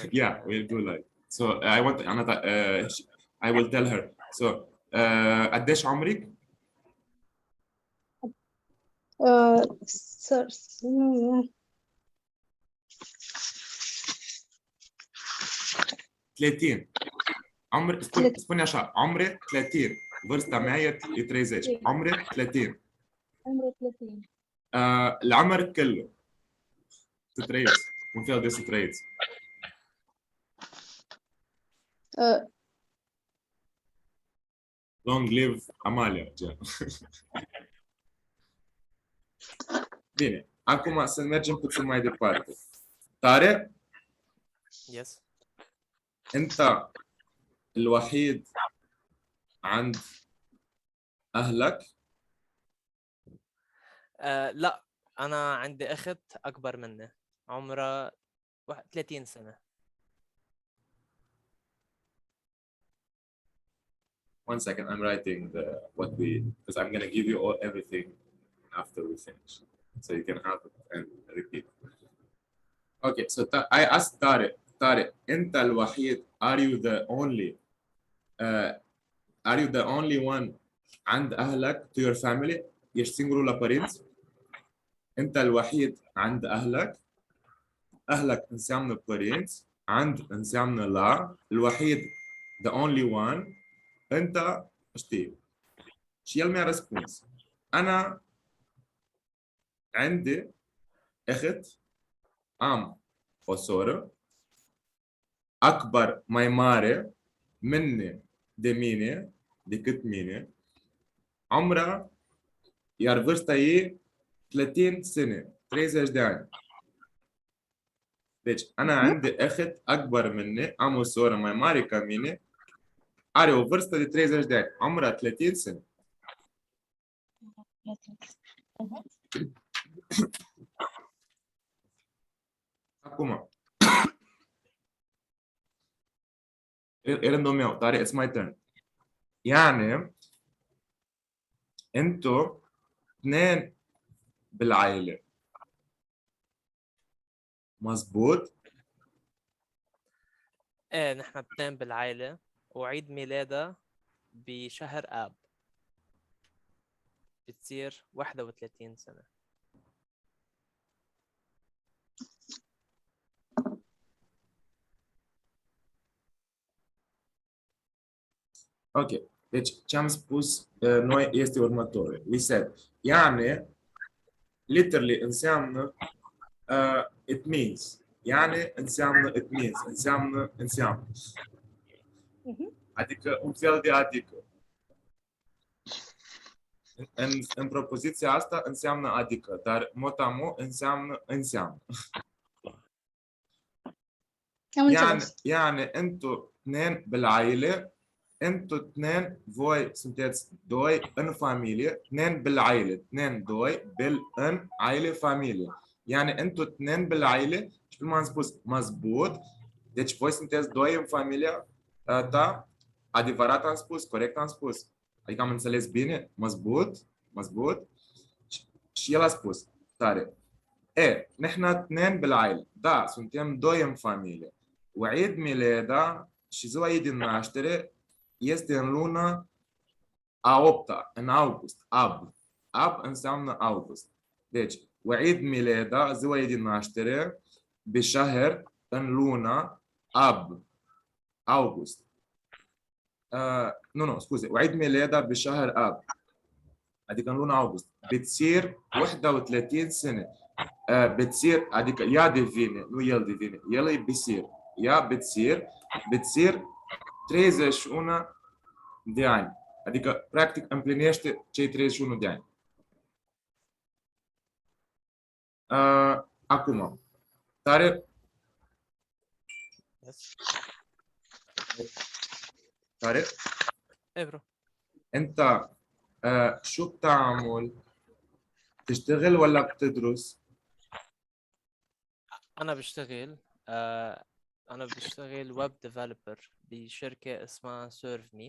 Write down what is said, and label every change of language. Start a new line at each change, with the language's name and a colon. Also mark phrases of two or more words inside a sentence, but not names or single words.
English: yeah, we do like. So I want I will tell her.
Arabic: So قديش عمرك؟ 30.
Romanian: عمر spune așa, عمري 30. Vârsta mea e 30.
Arabic: عمري 30. عمري 30. العمر كله.
Romanian: să trăiți. Un fel de să trăiți.
English: Long live
Romanian: Amalia. Bine, acum să mergem puțin mai departe. Tarek?
English: Yes.
Arabic: أنت الوحيد عند أهلك؟ لا، أنا عندي أخت أكبر مني، عمرها 30 سنة.
English: One second, I'm writing because I'm gonna give you everything after we finish, so you can have it and repeat. Okay, so I asked Tarek,
Arabic: أنت الوحيد,
English: are you the only one
Arabic: عند أهلك,
English: to your family?
Romanian: ești singurul la părinți?
Arabic: أنت الوحيد عند أهلك.
Romanian: أهلك înseamnă părinți, عند înseamnă la,
Arabic: الوحيد
English: the only one,
Romanian: أنت știi. Și el mi-a răspuns,
Arabic: أنا عندي أخت,
Romanian: am o soră, أكبر, mai mare, مني, de mine, decât mine, عمرها, iar vârsta ei 30 سنة, 30 de ani. Deci,
Arabic: أنا عندي أخت أكبر مني,
Romanian: am o soră mai mare ca mine, are o vârstă de 30 de ani,
Arabic: عمرها 30 سنة.
Romanian: Acum, e rândul meu,
English: Tarek, it's my turn.
Arabic: يعني انتو اثنين بالعائلة مزبوط؟ ايه، نحن اثنين بالعائلة، وعيد ميلادها بشهر آب، بتصير 31 سنة.
Romanian: Ok, deci ce am spus noi este următorul.
English: We said, يعني literally înseamnă it means. يعني înseamnă it means.
Romanian: Înseamnă. Adică un fel de adică. În propoziția asta înseamnă adică, dar
French: mot a mot
Romanian: înseamnă.
Arabic: يعني انتو اثنين بالعائلة, انتو اثنين,
Romanian: voi sunteți doi în familie,
Arabic: اثنين بالعائلة, اثنين
Romanian: doi, în عائلة familie.
Arabic: يعني انتو اثنين بالعائلة,
Romanian: și cum am spus, مزبوط, deci voi sunteți doi în familia ta, adevărat am spus, corect am spus. Adică am înțeles bine, مزبوط. Și Și el a spus, tare,
Arabic: نحن اثنين بالعائلة
Romanian: da, suntem doi în familie
Arabic: وعيد ميلادها
Romanian: și ziua ei din naștere este în luna a 8-a, în august, ab înseamnă august. Deci,
Arabic: وعيد ميلادها
Romanian: ziua ei din naștere بشهر în luna ab, august. Nu, scuze,
Arabic: وعيد ميلادها بشهر اب
Romanian: adică în luna august.
Arabic: بتصير 31 سنة.
Romanian: بتصير adică ea devine, nu el devine, el e بيصير. ea بتصير 31 de ani. Adică, practic, împlinește cei 31 de ani. Acum, Tare,
English: Yes.
Romanian: Tare,
Arabic: ايه برو. أنت شو بتعمل؟ تشتغل ولا بتدرس؟ انا بشتغل انا بشتغل
English: web developer
Arabic: بشركة اسمها سيرف مي.